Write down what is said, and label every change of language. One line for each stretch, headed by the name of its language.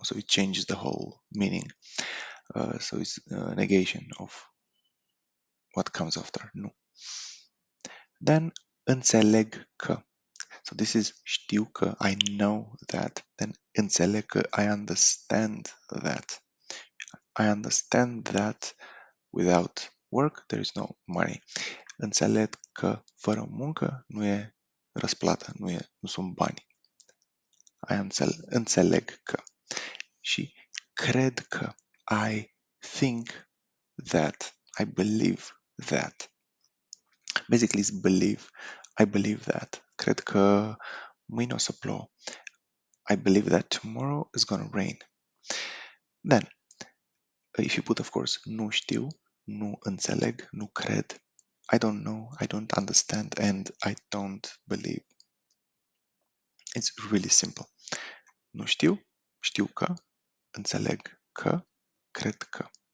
English: So it changes the whole meaning. So it's a negation of what comes after nu. Then înțeleg că. So this is știu că, I know that. Then înțeleg că, I understand that. I understand that without work there is no money.
Romanian: Înțeleg că fără muncă nu e răsplată, nu sunt bani. Înțeleg că.
English: Și cred că, I think that, I believe that. Basically it's believe. I believe that.
Romanian: Cred că mâine o să plouă.
English: I believe that tomorrow is gonna rain. Then, if you put, of course,
Romanian: nu știu, nu înțeleg, nu cred,
English: I don't know, I don't understand, and I don't believe. It's really simple.
Romanian: Nu știu, știu că, înțeleg că, cred că.